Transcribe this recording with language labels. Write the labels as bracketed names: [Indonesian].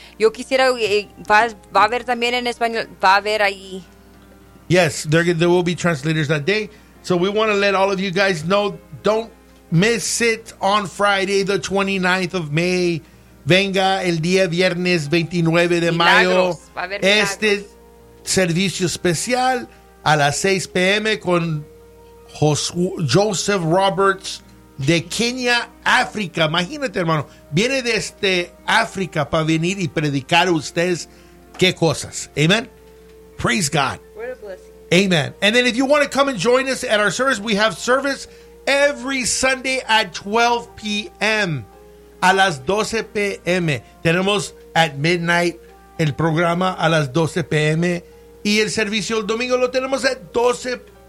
[Spanish] Yo quisiera, va a haber también en español, va a haber ahí. [English] Yes, there will be translators that day. So we want to let all of you guys know, don't miss it on Friday, the 29th of May. [Spanish] Venga el día viernes 29 de mayo. Este servicio especial a las 6 p.m. con Joseph Roberts de Kenia, África. Imagínate, hermano. Viene desde África para venir y predicar a ustedes. ¿Qué cosas? Amen. [English] Praise God. What a blessing. Amen. And then if you want to come and join us at our service, we have service every Sunday at 12 p.m. [Spanish] A las 12 p.m. Tenemos [English] at midnight [Spanish] el programa a las 12 p.m. Y el servicio el domingo lo tenemos [English] at 12